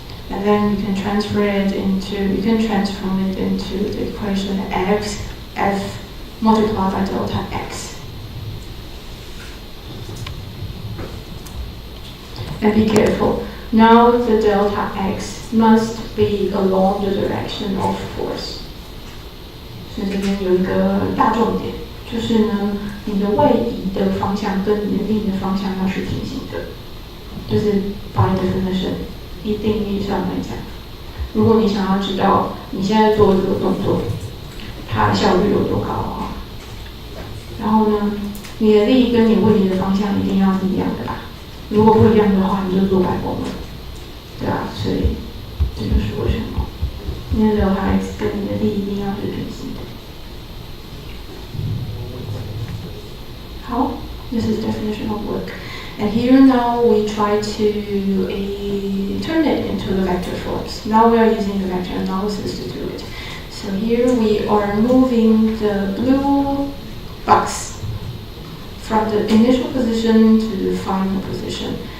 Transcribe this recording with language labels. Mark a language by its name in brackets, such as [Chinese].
[English] And then you can transform it into the equation f multiplied by delta x. And be careful. Now the delta x must be along the direction of force. [Chinese] 所以这边有一个大重点，就是呢，你的位移的方向跟你的力的方向要是平行的，就是 [English] by definition。 [Chinese] 一定义上来讲，如果你想要知道你现在做这个动作，它的效率有多高的话，然后呢，你的力跟你位移的方向一定要是一样的吧？如果不一样的话，你就做白工了，对啊，所以这就是为什么你的delta x跟你的力一定要是平行的。 [English] 好 ，this is definition of work. And here now we try to turn it into the vector forms. Now we are using the vector analysis to do it. So here we are moving the blue box from the initial position to the final position.